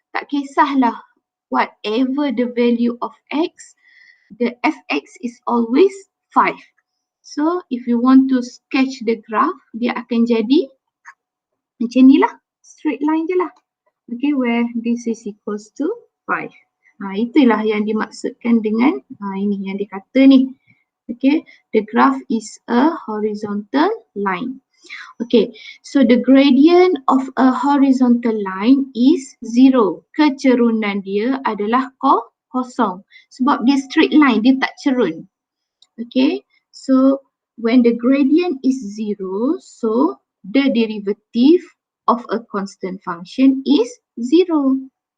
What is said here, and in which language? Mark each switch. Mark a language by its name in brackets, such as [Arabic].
[Malay] Tak kisahlah [English] whatever the value of x, the fx is always 5. So if you want to sketch the graph, [Malay] dia akan jadi macam ni lah, [English] straight line je lah. Okay, where this is equals to 5. [Malay] Itulah yang dimaksudkan dengan ini yang dikata ni. [English] Okay, the graph is a horizontal line. Okay, so the gradient of a horizontal line is 0. [Malay] Kecerunan dia adalah kosong. Sebab dia [English] straight line, [Malay] dia tak cerun. [English] Okay, so when the gradient is 0, so the derivative of a constant function is 0.